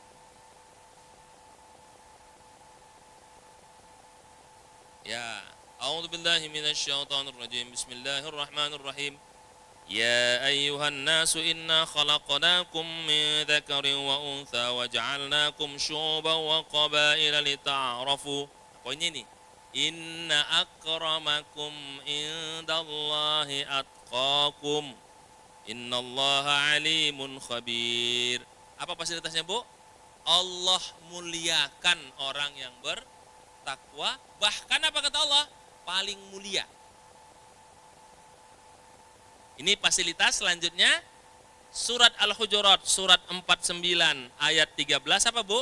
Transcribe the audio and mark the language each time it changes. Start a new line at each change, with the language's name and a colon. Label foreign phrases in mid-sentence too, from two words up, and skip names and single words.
Indonesian: Ya,
Arabic: أعوذ بالله من الشيطان الرجيم. Bismillahirrahmanirrahim. يا أيها الناس إنا خلقناكم من ذكر وأنثى وجعلناكم شعوبا وقبائل لتعارفوا.
Indonesian: Poinnya ini.
Arabic: إن أكرمكم عند الله أتقاكم. إن الله عليم خبير.
Indonesian: Apa fasilitasnya, Bu? Allah muliakan orang yang bertakwa, bahkan apa kata Allah? Paling mulia. Ini fasilitas selanjutnya surat Al-Hujurat surat 49 ayat 13 apa, Bu?